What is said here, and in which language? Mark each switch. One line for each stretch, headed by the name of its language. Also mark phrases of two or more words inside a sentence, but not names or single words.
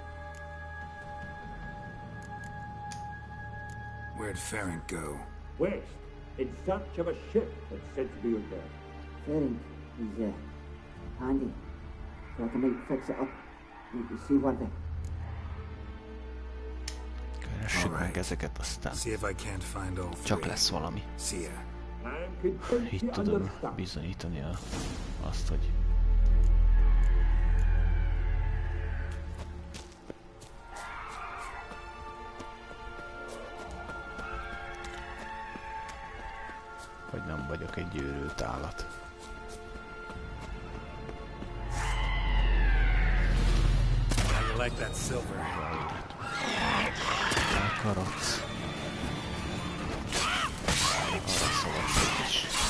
English: Where'd Ferenc go? West, in search of a ship that's said to be out there. Ferenc, he's handy. So I might fix it up. You see what they...
Hungarian: Keressük meg ezeket, aztán
English: See if I can't find all three.
Hungarian: csak lesz valami.
English: See ya. I'm content
Hungarian: Így
English: to
Hungarian: tudom
English: understand.
Hungarian: bizonyítani azt, hogy nem vagyok egy őrült állat.
English: How you like that silver?
Hungarian: Elkarodsz. Arra szavazzuk is.